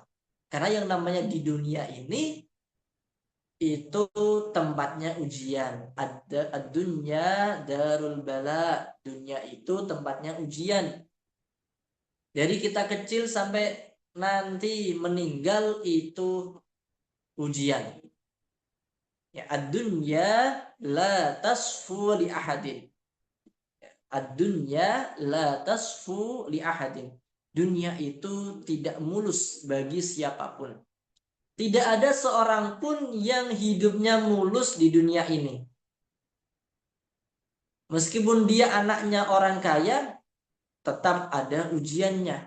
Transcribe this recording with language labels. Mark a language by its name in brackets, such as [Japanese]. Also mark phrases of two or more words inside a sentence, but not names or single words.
[Indonesian] Karena yang namanya di dunia ini itu tempatnya ujian. [Arabic] الدنيا دار البلاء. [Indonesian] Dunia itu tempatnya ujian. Dari kita kecil sampai nanti meninggal itu ujian. Ya, [Arabic] الدنيا لا تصفو لأحد. الدنيا لا تصفو لأحد. [Indonesian] Dunia itu tidak mulus bagi siapapun. Tidak ada seorang pun yang hidupnya mulus di dunia ini. Meskipun dia anaknya orang kaya, tetap ada ujiannya.